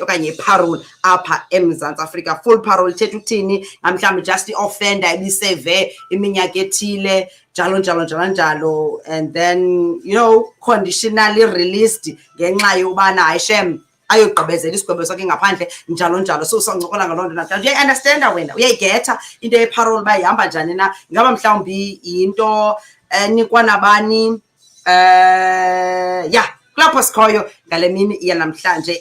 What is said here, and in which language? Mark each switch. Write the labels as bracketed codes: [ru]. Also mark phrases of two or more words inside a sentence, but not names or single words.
[xh] Okanye parole apha eMzantsi Afrika. [en] Full parole [xh] ithetha ukuthini, mhlawumbi just i-offender ibiseve iminyaka ethile njalo, [en] and then conditionally released [xh] ngenxa yobana ayishem ayogqibezela isigwebo sakhe ngaphandle njalo. So soncokola ngaloo nto namhlanje. [en] You understand [xh] wena, uyayigetha into yeparole uba ihamba njani na, ingaba mhlawumbi yinto nikwa nabani kulapho sikhoyo ngale mini yanamhlanje.